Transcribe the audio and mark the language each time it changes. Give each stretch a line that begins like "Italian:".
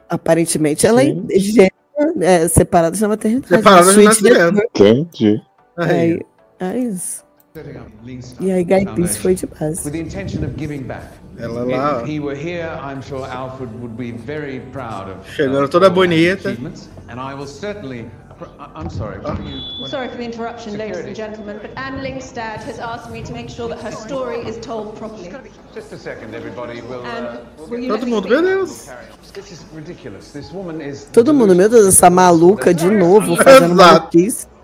Portuguese: Aparentemente, ela é separada da maternidade. Separada da maternidade. Entendi. Aí. É isso. E aí, Guy Pearce foi de base. Com a intenção de
English: giving back.
Portuguese: Ela lá. Se ele estivesse aqui, eu acho que Alfred seria muito
English: proud of.
Portuguese: Chegando toda bonita. E eu vou certamente.
English: I'm sorry. Sorry for the interruption, security. Ladies and gentlemen, but Anne Lyngstad has asked me to make sure that her story is told properly. Just a second, everybody. We'll
Portuguese: todo mundo, meu Deus.
English: This is ridiculous. This woman is.
Portuguese: Todo mundo, meu Deus, essa maluca de novo fazendo uma notícia.